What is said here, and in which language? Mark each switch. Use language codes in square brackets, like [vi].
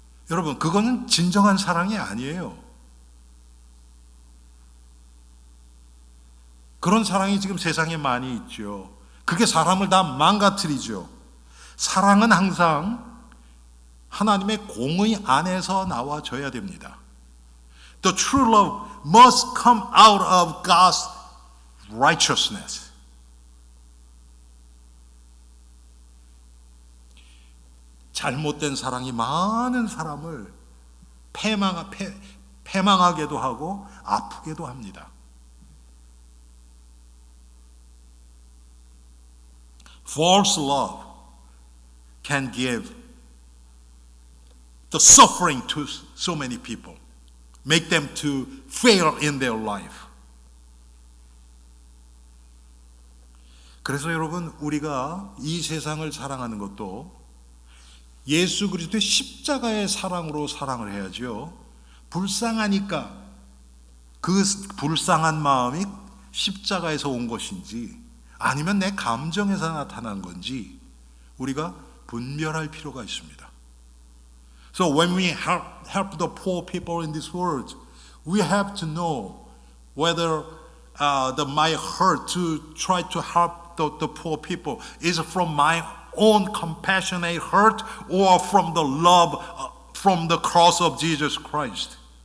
[ko] 여러분, 그거는 진정한 사랑이 아니에요. 그런 사랑이 지금 세상에 많이 있죠. 그게 사람을 다 망가뜨리죠. 사랑은 항상 하나님의 공의 안에서 나와져야 됩니다. [en] The true love must come out of God's righteousness. [ko] 잘못된 사랑이 많은 사람을 패망하게도 하고 아프게도 합니다. [en] False love can give the suffering to so many people, make them to fail in their life. [ko] 그래서 여러분, 우리가 이 세상을 사랑하는 것도 예수 그리스도의 십자가의 사랑으로 사랑을 해야죠. 불쌍하니까 그 불쌍한 마음이 십자가에서 온 것인지 아니면 내 감정에서 나타난 건지 우리가 분별할 필요가 있습니다. [en] So when we help the poor people in this world, we have to know whether my heart to try to help the poor people is from my own compassionate heart or from the love from the cross of Jesus Christ.